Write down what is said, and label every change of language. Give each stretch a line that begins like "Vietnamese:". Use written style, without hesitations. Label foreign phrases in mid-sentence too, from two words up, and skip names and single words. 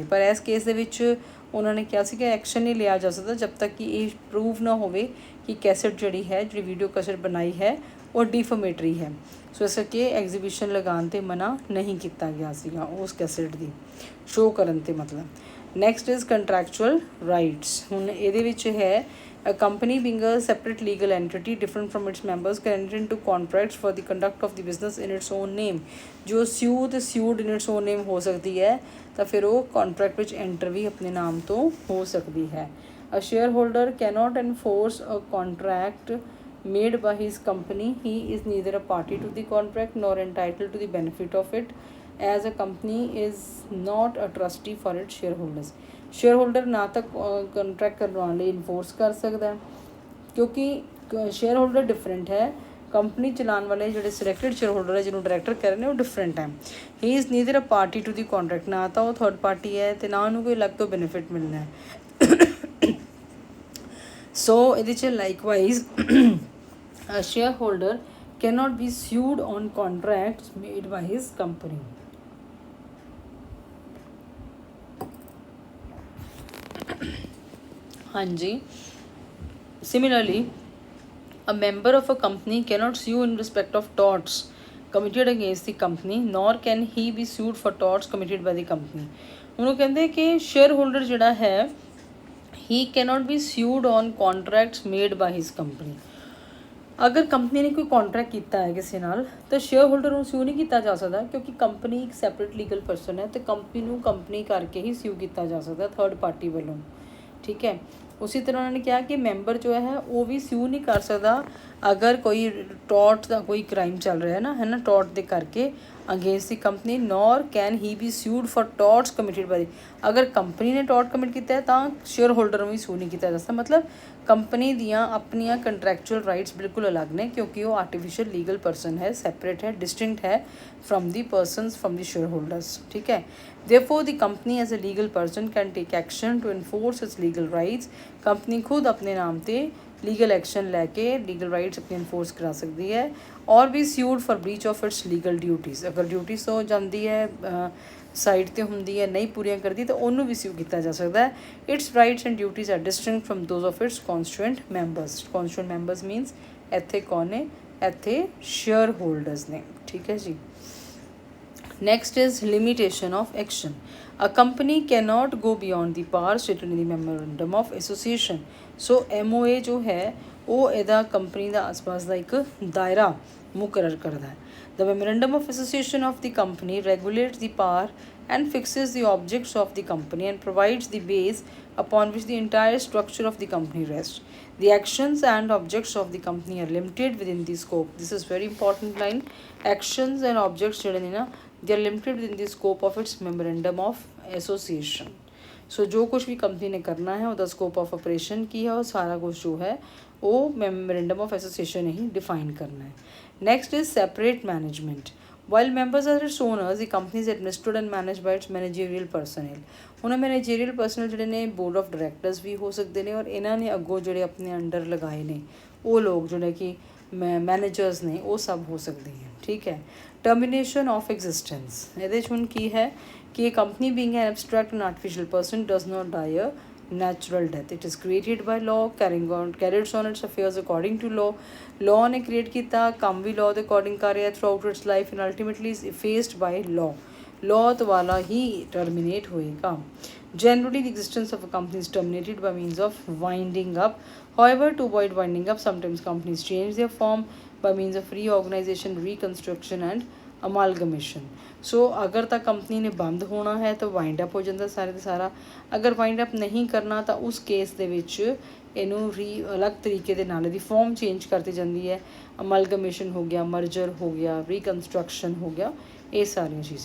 Punjabi: ਪਰ ਇਸ ਕੇਸ ਦੇ ਵਿੱਚ ਉਹਨਾਂ ਨੇ ਕਿਹਾ ਸੀ ਕਿ ਐਕਸ਼ਨ ਨਹੀਂ ਲਿਆ ਜਾ ਸਕਦਾ ਜਦ ਤੱਕ ਕਿ ਇਹ ਪ੍ਰੂਵ ਨਾ ਹੋਵੇ ਕਿ ਕੈਸੇਟ ਜਿਹੜੀ ਹੈ, ਜਿਹੜੀ
English: video cassette
Punjabi: ਬਣਾਈ ਹੈ ਉਹ ਡਿਫਰਮੇਟਰੀ ਹੈ। ਸੋ ਇਸ ਕਰਕੇ ਐਗਜ਼ੀਬਿਸ਼ਨ ਲਗਾਉਣ 'ਤੇ ਮਨਾ ਨਹੀਂ ਕੀਤਾ ਗਿਆ ਸੀਗਾ ਉਸ ਕੈਸੇਟ ਦੀ ਸ਼ੋਅ ਕਰਨ 'ਤੇ ਮਤਲਬ।
English: next is contractual rights.
Punjabi: ਹੁਣ ਇਹਦੇ ਵਿੱਚ ਹੈ
English: a company being a separate legal entity different from its members can enter into contracts for the conduct of the business in its own name.
Punjabi: ਜੋ
English: sued in its own name
Punjabi: ਹੋ ਸਕਦੀ ਹੈ ਤਾਂ ਫਿਰ ਉਹ contract ਵਿੱਚ enter ਵੀ ਆਪਣੇ ਨਾਮ ਤੋਂ ਹੋ ਸਕਦੀ ਹੈ।
English: A shareholder cannot enforce a contract made by his company. He is neither a party to the contract nor entitled to the benefit of it, as a company is not a trustee for its shareholders.
Punjabi: ਸ਼ੇਅਰ ਨਾ ਤਾਂ ਕੰਟਰੈਕਟ ਕਰਵਾਉਣ ਲਈ ਇਨਫੋਰਸ ਕਰ ਸਕਦਾ ਕਿਉਂਕਿ
English: share holder
Punjabi: ਡਿਫਰੈਂਟ ਹੈ, ਕੰਪਨੀ ਚਲਾਉਣ ਵਾਲੇ ਜਿਹੜੇ
English: selected share holder
Punjabi: ਹੈ ਜਿਹਨੂੰ ਡਾਇਰੈਕਟਰ ਕਹਿ ਰਹੇ ਨੇ ਉਹ ਡਿਫਰੈਂਟ ਹੈ।
English: he is neither a party to the contract,
Punjabi: ਨਾ ਤਾਂ ਉਹ
English: third party
Punjabi: ਹੈ ਅਤੇ ਨਾ ਉਹਨੂੰ ਕੋਈ ਅਲੱਗ ਤੋਂ ਬੈਨੀਫਿਟ ਮਿਲਣਾ ਹੈ।
English: ਸੋ
Punjabi: ਇਹਦੇ 'ਚ
English: likewise share holder cannot be sued on contracts made by his company. ਹਾਂਜੀ, similarly A member of a company cannot sue in respect of torts committed against the company, nor can he be sued for torts committed by the company.
Punjabi: ਉਹਨੂੰ ਕਹਿੰਦੇ ਕਿ ਸ਼ੇਅਰ ਹੋਲਡਰ ਜਿਹੜਾ ਹੈ
English: he cannot be sued on contracts made by his company.
Punjabi: ਅਗਰ ਕੰਪਨੀ ਨੇ ਕੋਈ ਕੌਂਟਰੈਕਟ ਕੀਤਾ ਹੈ ਕਿਸੇ ਨਾਲ ਤਾਂ
English: share holder
Punjabi: ਨੂੰ ਸਿਊ ਨਹੀਂ ਕੀਤਾ ਜਾ ਸਕਦਾ, ਕਿਉਂਕਿ ਕੰਪਨੀ ਇੱਕ
English: separate legal person
Punjabi: ਹੈ ਅਤੇ ਕੰਪਨੀ ਨੂੰ ਕੰਪਨੀ ਕਰਕੇ ਹੀ ਸਿਊ ਕੀਤਾ ਜਾ ਸਕਦਾ
English: third party
Punjabi: ਵੱਲੋਂ। ਠੀਕ ਹੈ, ਉਸੇ ਤਰ੍ਹਾਂ ਉਹਨਾਂ ਨੇ ਕਿਹਾ ਕਿ ਮੈਂਬਰ ਜੋ ਹੈ ਉਹ ਵੀ ਸਿਊ ਨਹੀਂ ਕਰ ਸਕਦਾ ਅਗਰ ਕੋਈ ਟੋਰਟ ਦਾ ਕੋਈ ਕ੍ਰਾਈਮ ਚੱਲ ਰਿਹਾ ਹੈ ਨਾ ਟੋਰਟ ਦੇ ਕਰਕੇ
English: against the company, nor can he be sued for torts committed by.
Punjabi: ਅਗਰ ਕੰਪਨੀ ਨੇ
English: tort commit
Punjabi: ਕੀਤਾ ਹੈ ਤਾਂ
English: share holder
Punjabi: ਨੂੰ ਵੀ ਸਿਊ ਨਹੀਂ ਕੀਤਾ ਜਾ ਸਕਦਾ। ਮਤਲਬ ਕੰਪਨੀ ਦੀਆਂ ਆਪਣੀਆਂ
English: contractual rights
Punjabi: ਬਿਲਕੁਲ ਅਲੱਗ ਨੇ, ਕਿਉਂਕਿ ਉਹ
English: artificial legal person
Punjabi: ਹੈ, ਸੈਪਰੇਟ ਹੈ, ਡਿਸਟਿੰਕਟ ਹੈ
English: from the persons from the share holders.
Punjabi: ਠੀਕ ਹੈ,
English: therefore the company as a legal person can take action to enforce its legal rights।
Punjabi: ਕੰਪਨੀ ਖੁਦ ਆਪਣੇ ਨਾਮ ਤੇ
English: legal action
Punjabi: ਲੈ ਕੇ
English: legal rights
Punjabi: ਆਪਣੀ ਇਨਫੋਰਸ ਕਰਾ ਸਕਦੀ ਹੈ,
English: or be sued for breach of its legal duties.
Punjabi: ਅਗਰ ਡਿਊਟੀਜ਼ ਹੋ ਜਾਂਦੀ ਹੈ ਸਾਈਡ ਤੇ ਹੁੰਦੀ ਹੈ ਨਹੀਂ ਪੂਰੀਆਂ ਕਰਦੀ ਤਾਂ ਉਹਨੂੰ ਵੀ ਸਿਊ ਕੀਤਾ ਜਾ ਸਕਦਾ ਹੈ।
English: its rights and duties are distinct from those of its constituent members. constituent members means
Punjabi: ਇੱਥੇ ਕੌਣ ਨੇ, ਇੱਥੇ
English: share holders
Punjabi: ਨੇ। ਠੀਕ ਹੈ ਜੀ।
English: Next is limitation of action. A company cannot go beyond the powers stated in the memorandum of association।
Punjabi: So MOA ਜੋ ਹੈ ਉਹ ਇਹਦਾ ਕੰਪਨੀ ਦਾ ਆਸ-ਪਾਸ ਦਾ ਇੱਕ ਦਾਇਰਾ ਮੁਕਰਰ ਕਰਦਾ ਹੈ।
English: The memorandum of association of the company regulates the power and fixes the objects of the company and provides the base upon which the entire structure of the company rests. The actions and objects of the company are limited within the scope. This is very important line. Actions and objects
Punjabi: ਜਿਹੜੇ ਨੇ ਨਾ
English: they are limited within the scope of its memorandum of association।
Punjabi: ਸੋ ਜੋ ਕੁਛ ਵੀ ਕੰਪਨੀ ਨੇ ਕਰਨਾ ਹੈ ਉਹਦਾ
English: scope of operation
Punjabi: ਕੀ ਹੈ, ਉਹ ਸਾਰਾ ਕੁਛ ਜੋ ਹੈ ਉਹ
English: memorandum of association
Punjabi: ਨੇ ਹੀ ਡਿਫਾਈਨ ਕਰਨਾ ਹੈ।
English: next is separate management. While members are its owners, the company is administered and managed by its managerial personnel।
Punjabi: ਹੁਣ
English: managerial personnel
Punjabi: ਜਿਹੜੇ ਨੇ
English: board of directors
Punjabi: ਵੀ ਹੋ ਸਕਦੇ ਨੇ, ਔਰ ਇਹਨਾਂ ਨੇ ਅੱਗੋਂ ਜਿਹੜੇ ਆਪਣੇ ਅੰਡਰ ਲਗਾਏ ਨੇ ਉਹ ਲੋਕ ਜਿਹੜੇ ਕਿ ਮੈਨੇਜਰਸ ਨੇ ਉਹ ਸਭ ਹੋ ਸਕਦੇ ਹਨ। ਠੀਕ ਹੈ,
English: termination of existence.
Punjabi: ਇਹਦੇ 'ਚ ਹੁਣ ਕੀ ਹੈ ਕਿ
English: company being an abstract and artificial person does not die a natural death। It is created by law, carries on its affairs according to law।
Punjabi: law ਨੇ create ਕੀਤਾ, ਕੰਮ ਵੀ law ਦੇ according ਕਰ ਰਿਹਾ
English: throughout its life and ultimately is effaced by law।
Punjabi: law ਦੁਆਰਾ ਹੀ terminate ਹੋਏਗਾ।
English: Generally the existence of a company is terminated by means of winding up। However, to avoid winding up, sometimes companies change their form by means of reorganization, reconstruction and ਅਮਾਲਗਮੇਸ਼ਨ।
Punjabi: ਸੋ ਅਗਰ ਤਾਂ ਕੰਪਨੀ ਨੇ ਬੰਦ ਹੋਣਾ ਹੈ ਤਾਂ
English: wind up
Punjabi: ਹੋ ਜਾਂਦਾ ਸਾਰੇ ਦਾ ਸਾਰਾ। ਅਗਰ
English: wind up
Punjabi: ਨਹੀਂ ਕਰਨਾ ਤਾਂ ਉਸ ਕੇਸ ਦੇ ਵਿੱਚ ਇਹਨੂੰ ਅਲੱਗ ਤਰੀਕੇ ਦੇ ਨਾਲ ਇਹਦੀ
English: form change
Punjabi: ਕਰਤੀ ਜਾਂਦੀ ਹੈ। ਅਮਾਲਗਮੇਸ਼ਨ ਹੋ ਗਿਆ, ਮਰਜਰ ਹੋ ਗਿਆ, ਰੀਕਨਸਟਰਕਸ਼ਨ ਹੋ ਗਿਆ, ਇਹ ਸਾਰੀਆਂ ਚੀਜ਼ਾਂ।